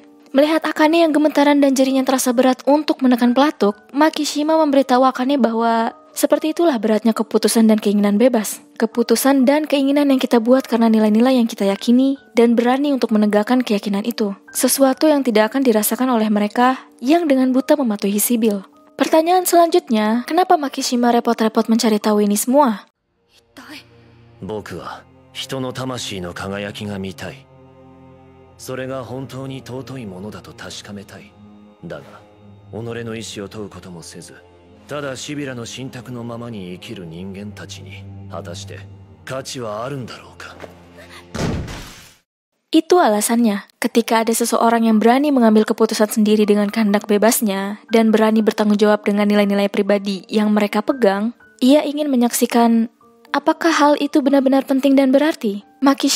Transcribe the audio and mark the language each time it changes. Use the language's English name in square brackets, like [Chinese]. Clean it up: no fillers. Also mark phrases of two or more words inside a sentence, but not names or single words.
[Indonesian] Melihat Akane yang gemetaran dan jarinya terasa berat untuk menekan pelatuk, Makishima memberitahu Akane bahwa seperti itulah beratnya keputusan dan keinginan bebas. Keputusan dan keinginan yang kita buat karena nilai-nilai yang kita yakini dan berani untuk menegakkan keyakinan itu. Sesuatu yang tidak akan dirasakan oleh mereka yang dengan buta mematuhi sibil. Pertanyaan selanjutnya, kenapa Makishima repot-repot mencari tahu ini semua? [Japanese] 僕は人の魂の輝きが見たい。それが本当に尊いものだと確かめたい。だが、己の意志を問うこともせず、ただシビラの信託のままに生きる人間たちに、果たして価値はあるんだろうか。 [Indonesian] Itu alasannya, ketika ada seseorang yang berani mengambil keputusan sendiri dengan kehendak bebasnya dan berani bertanggung jawab dengan nilai-nilai pribadi yang mereka pegang, ia ingin menyaksikan apakah hal itu benar-benar penting dan berarti.